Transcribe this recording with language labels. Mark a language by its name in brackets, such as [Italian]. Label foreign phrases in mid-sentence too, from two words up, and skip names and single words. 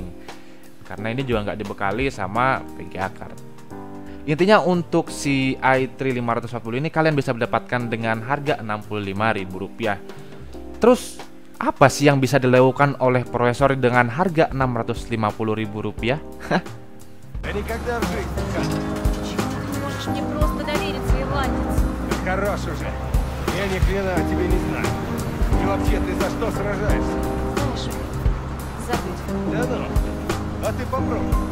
[Indonesian] Karena ini juga nggak dibekali sama VGA card. Intinya untuk si i3 540 ini kalian bisa mendapatkan dengan harga Rp65.000. Terus apa sih yang bisa dilakukan oleh prosesor dengan harga Rp650.000? [Russian] Да никогда в жизни, Катя. Можешь мне просто довериться, ирландец. Да хорош уже. Я ни хрена о тебе не знаю. И вообще, ты за что сражаешься? Слушай, забудь. Да ну, а ты попробуй.